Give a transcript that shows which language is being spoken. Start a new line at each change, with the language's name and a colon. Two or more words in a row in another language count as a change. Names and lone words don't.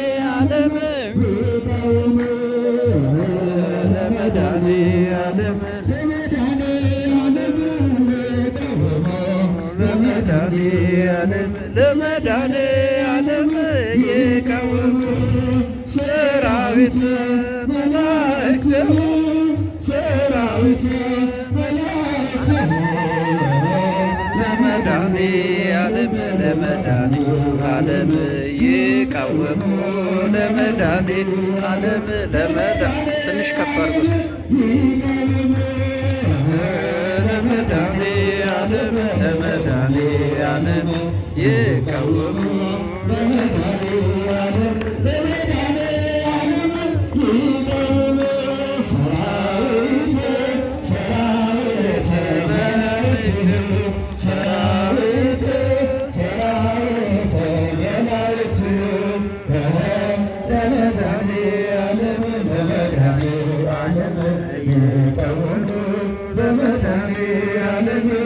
Geez: ለመድኃኔ ዓለም ለመድኃኔ ዓለም ይቃወሙ ሰራዊት መላእክትሙ ሰራዊት መላእክትሙ ለመድኃኔ ዓለም ይቃወሙ ለመድኃኔ ዓለም
Amharic: ትንሽ ከፍ አድርጎ እስቲ
Geez: ለመድኃኔ ዓለም ይቃወሙ ለመድኃኔ ዓለም ይቃወሙ ሰራዊት መላእክት ሰራዊት መላእክት ለመድኃኔ ዓለም ይቃወሙ ለመድኃኔ ዓለም